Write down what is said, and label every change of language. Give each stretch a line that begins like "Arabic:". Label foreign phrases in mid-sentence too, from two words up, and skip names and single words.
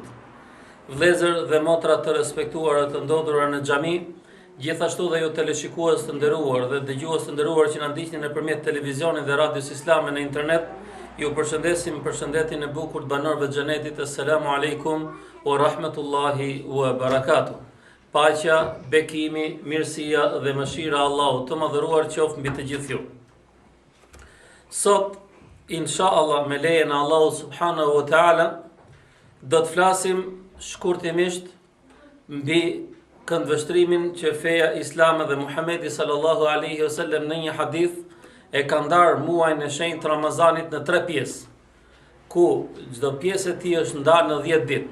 Albanian: Vëllezër dhe motra të respektuara të ndodhura në xhami, gjithashtu dhe ju teleshikues të nderuar dhe dëgjues të nderuar që na ndiqni nëpërmjet televizionit dhe radios islame në internet, ju përshëndesim përshëndetjen e bukur të banorëve të xhenetit.
Arabic: السلام عليكم ورحمة الله وبركاته.
Albanian: Paqja, bekimi, mirësia dhe mëshira e Allahut të madhëruar qoftë mbi të gjithë ju. Sot, inshallah, me lejen e Allahut
Arabic: سبحانه وتعالى,
Albanian: do të flasim shkurtimisht mbi këndvështrimin që feja islame dhe Muhamedi
Arabic: صلى الله عليه وسلم
Albanian: në një hadith e ka ndarë muajin e shenjtë Ramazanit në 3 pjesë, ku çdo pjesë e tij është ndarë në 10 ditë.